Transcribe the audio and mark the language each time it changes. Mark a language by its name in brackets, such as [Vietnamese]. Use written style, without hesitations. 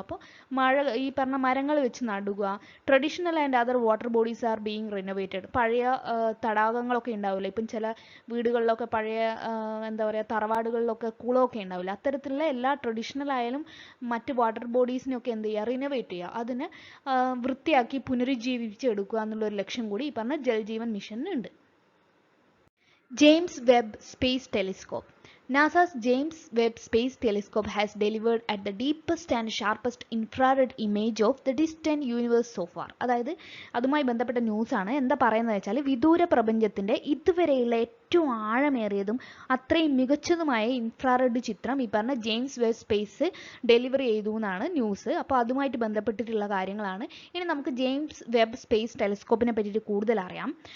[Malayalam] അപ്പോൾ ഈ പറഞ്ഞ മരങ്ങൾ വെച്ച് നടുക. [English] traditional and other water bodies are being renovated, [Malayalam] പഴയ തടാകങ്ങളൊക്കെ ഉണ്ടാവില്ല, ഇപ്പം ചില വീടുകളിലൊക്കെ പഴയ എന്താ പറയുക തറവാടുകളിലൊക്കെ കുളമൊക്കെ ഉണ്ടാവില്ല, അത്തരത്തിലുള്ള എല്ലാ ട്രഡീഷണൽ ആയാലും മറ്റ് വാട്ടർ ബോഡീസിനെയൊക്കെ എന്ത് ചെയ്യുക, റിനോവേറ്റ് ചെയ്യുക, അതിന് വൃത്തിയാക്കി പുനരുജ്ജീവിപ്പിച്ച് എടുക്കുക എന്നുള്ളൊരു ലക്ഷ്യം കൂടി ഈ പറഞ്ഞ Jal Jeevan മിഷനുണ്ട്. James Webb space telescope. [English] NASA's James Webb Space Telescope has delivered at the deepest and sharpest infrared image of the distant universe so far. [Malayalam] അതായത് അതുമായി ബന്ധപ്പെട്ട ന്യൂസാണ്. എന്താ പറയുന്നത് വെച്ചാൽ വിദൂര പ്രപഞ്ചത്തിൻ്റെ ഇതുവരെയുള്ള ഏറ്റവും ആഴമേറിയതും അത്രയും മികച്ചതുമായ ഇൻഫ്രാറെഡ് ചിത്രം ഈ പറഞ്ഞ ജെയിംസ് വെബ് സ്പേസ് ഡെലിവറി ചെയ്തു എന്നാണ് ന്യൂസ്. അപ്പോൾ അതുമായിട്ട് ബന്ധപ്പെട്ടിട്ടുള്ള കാര്യങ്ങളാണ്. ഇനി നമുക്ക് ജെയിംസ് വെബ് സ്പേസ് ടെലിസ്കോപ്പിനെ പറ്റിയിട്ട് കൂടുതൽ അറിയാം.